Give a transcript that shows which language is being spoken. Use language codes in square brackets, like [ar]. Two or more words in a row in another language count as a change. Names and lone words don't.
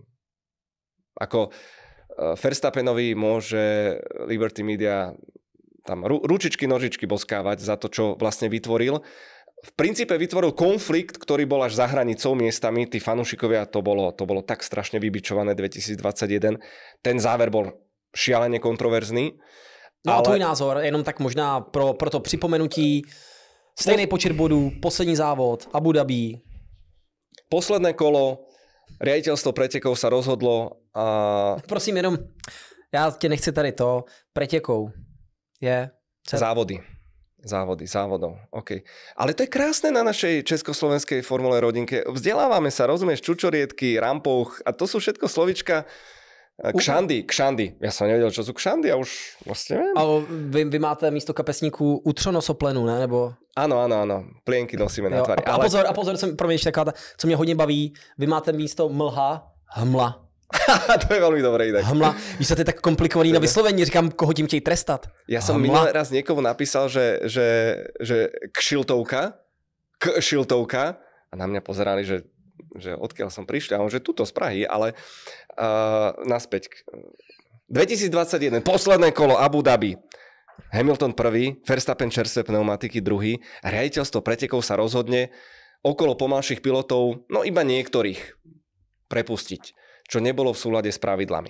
[sk] Ako Verstappenovi môže Liberty Media tam ručičky, nožičky boskávať za to, čo vlastne vytvoril. V princípe vytvoril konflikt, ktorý bol až za hranicou miestami. Tí fanúšikovia, to bolo tak strašne vybičované 2021. Ten záver bol šialene kontroverzný. No ale... [cs] a tvůj názor, jenom tak možná pro to připomenutí, stejný počet bodů, poslední závod, Abu Dhabi. [sk] Posledné kolo, riaditeľstvo pretekov sa rozhodlo a... [cs] Prosím jenom, já tě nechci tady to, [sk] pretekov je... [cs] Závodov, OK. [sk] Ale to je krásne na našej československej formule rodinke. Vzdelávame sa, rozumieš, čučoriedky, rampouch a to sú všetko slovička kšandy. Ja som nevedel, čo sú kšandy a už vlastne viem. [cs] Ale vy máte místo kapesníku utronosoplenu, ne? Nebo... [sk] Áno. Plienky nosíme na tvári. [cs] A pozor, co mě hodně baví, vy máte místo hmla. [sk] To je veľmi dobré inak. Hmla. [cs] Víš, to je tak komplikovaný na vyslovení, říkám, koho tím chtějí trestat. [sk] Ja som minulý raz niekomu napísal, že kšiltovka a na mňa pozerali, že odkiaľ som prišiel, a on, že tuto z Prahy, ale naspäť. 2021, posledné kolo Abu Dhabi. Hamilton prvý, Verstappen čerstvé pneumatiky druhý, riaditeľstvo pretekov sa rozhodne okolo pomalších pilotov, no iba niektorých prepustiť, čo nebolo v súlade s pravidlami.